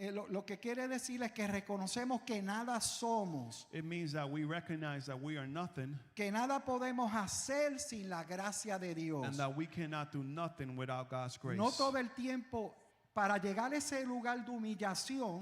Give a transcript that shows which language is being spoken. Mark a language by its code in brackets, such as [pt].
[es] Lo que quiere decir es que reconocemos que nada somos, [en] It means that we recognize that we are nothing [es] que nada podemos hacer sin la gracia de Dios. [en] and that we cannot do nothing without God's grace. [es] No todo el tiempo, para llegar a ese lugar de humillación,